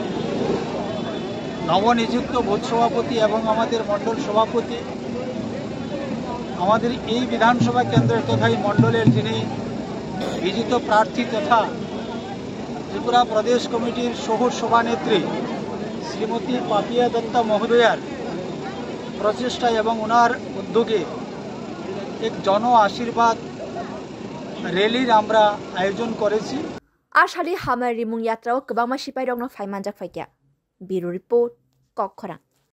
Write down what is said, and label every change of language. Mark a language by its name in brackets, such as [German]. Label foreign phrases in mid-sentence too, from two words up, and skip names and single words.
[Bangla] নবনিযুক্ত বুথ সভাপতি এবং আমাদের মণ্ডল সভাপতি আমাদের এই বিধানসভা কেন্দ্রের তথা এই মণ্ডলের যিনি বিজিত প্রার্থী তথা ত্রিপুরা প্রদেশ কমিটির শহুর সভানেত্রী শ্রীমতী পাপিয়া দত্তা মহোদয়ার প্রচেষ্টা এবং ওনার উদ্যোগে এক জন আশীর্বাদ র্যালির আমরা আয়োজন করেছি [Kok Borok] Ashali Hamari Rimung Yatrao Kbama Shipairong no Faimanjak Faikya [English] Bureau Report [Kok Borok] Kokkhorang